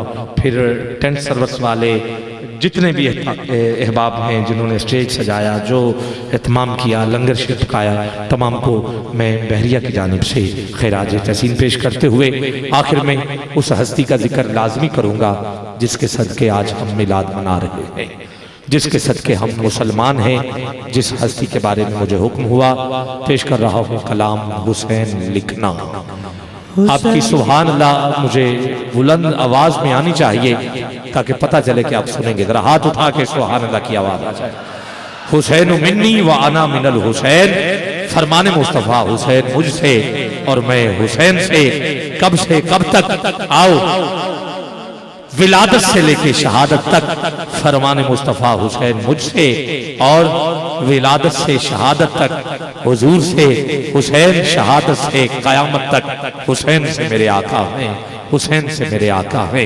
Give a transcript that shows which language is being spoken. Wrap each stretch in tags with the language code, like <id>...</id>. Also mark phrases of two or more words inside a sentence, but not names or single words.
<ur>پھر ٹینٹ سروس والے جتنے بھی احباب ہیں جنہوں نے اسٹیج سجایا، جو اہتمام کیا، لنگر شریف پکایا، تمام کو میں بحریہ کی جانب سے خراج تحسین پیش کرتے ہوئے آخر میں اس ہستی کا ذکر لازمی کروں گا جس کے صدقے آج ہم میلاد منا رہے ہیں، جس کے صدقے ہم مسلمان ہیں، جس ہستی کے بارے میں مجھے حکم ہوا، پیش کر رہا ہوں کلام حسین لکھنا۔ آپ کی</ur> <ar>سبحان اللہ</ar> <ur>مجھے بلند آواز میں آنی چاہیے تاکہ پتہ چلے کہ آپ سنیں گے۔ ذرا ہاتھ اٹھا کے</ur> <ar>سبحان اللہ</ar> <ur>کی آواز آ جائے۔</ur> <ar>حسین منی و انا من الحسین،</ar> <ur>فرمان مصطفیٰ حسین مجھ سے اور میں حسین سے، کب سے کب تک، آؤ ولادت سے لے کے شہادت تک، فرمان مصطفیٰ حسین مجھ سے اور ولادت سے شہادت تک، حضور سے حسین، شہادت سے قیامت تک، حسین سے میرے آقا ہیں، حسین سے میرے آقا ہیں۔</ur>